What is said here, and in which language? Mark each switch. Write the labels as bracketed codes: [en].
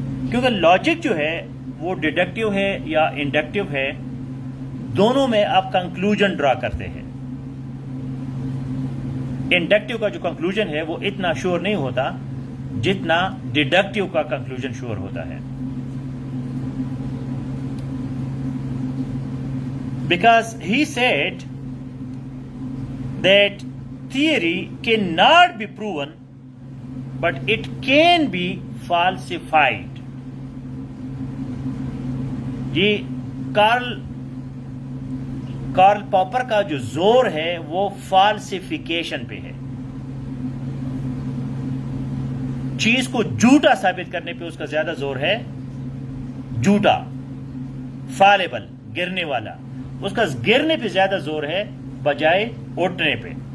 [hi] क्योंकि लॉजिक जो है वो डिडक्टिव है या इंडक्टिव है, दोनों में आप कंक्लूजन ड्रा करते हैं। इंडक्टिव का जो कंक्लूजन है वो इतना श्योर नहीं होता जितना डिडक्टिव का कंक्लूजन श्योर होता है। [en] Because he said that theory cannot be proven, but it can be falsified. [hi] ये कार्ल पॉपर का जो जोर है वो फाल्सिफिकेशन पे है। चीज को झूठा साबित करने पे उसका ज्यादा जोर है। झूठा, फालेबल, गिरने वाला, उसका गिरने पे ज्यादा जोर है बजाय उठने पे।